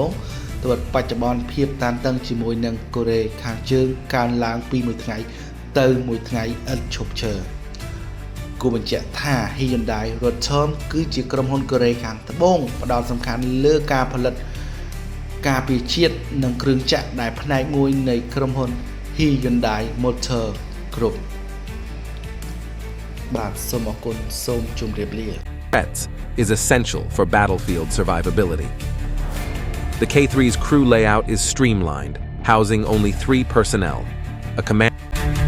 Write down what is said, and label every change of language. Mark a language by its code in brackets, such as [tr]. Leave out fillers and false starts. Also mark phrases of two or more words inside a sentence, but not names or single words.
[km] ងទោះបច្ចុប្បន្នភាពតានតឹងជាមួយនឹងកូរ៉េខាងជើងកើនឡើងពីមួយថ្ងៃទៅមួយថ្ងៃឥតឈប់ឈរគូបញ្ជាក់ថា Hyundai រថធំគឺជាក្រុមហ៊ុនកូរ៉េខាងត្បូងផ្ដោតសំខាន់លើការផលិតការពារជាតិនិងគ្រឿងចក្រដែលផ្នែកមួយនៃក្រុមហ៊ុន Hyundai Motor Group បាទសូមអរគុណសូមជម្រាបលា [en] Threats is essential for battlefield survivability. The K3's crew layout is streamlined, housing only 3 personnel, a command